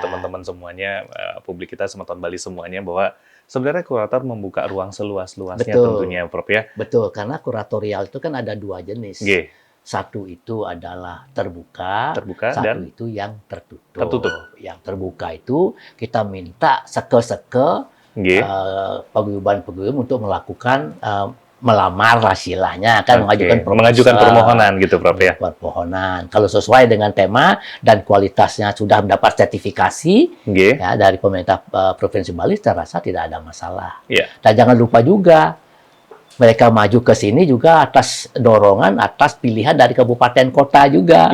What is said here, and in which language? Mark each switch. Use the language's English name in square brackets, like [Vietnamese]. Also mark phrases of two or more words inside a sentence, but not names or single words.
[Indonesian] teman-teman semuanya, publik kita Semeton Bali semuanya, bahwa sebenarnya kurator membuka ruang seluas-luasnya Betul. tentunya, Prof ya. Betul, karena kuratorial itu kan ada dua jenis. G, Satu itu adalah terbuka, terbuka satu dan itu yang tertutup. tertutup. Yang terbuka itu kita minta seke-seke G. paguyuban-paguyuban untuk melakukan melamar istilahnya, kan Oke. mengajukan Mengajukan proposal, permohonan gitu, Prof ya. permohonan. Kalau sesuai dengan tema dan kualitasnya sudah mendapat sertifikasi G. ya dari pemerintah Provinsi Bali, saya rasa tidak ada masalah. Iya. Dan jangan lupa juga mereka maju ke sini juga atas dorongan, atas pilihan dari kabupaten kota juga.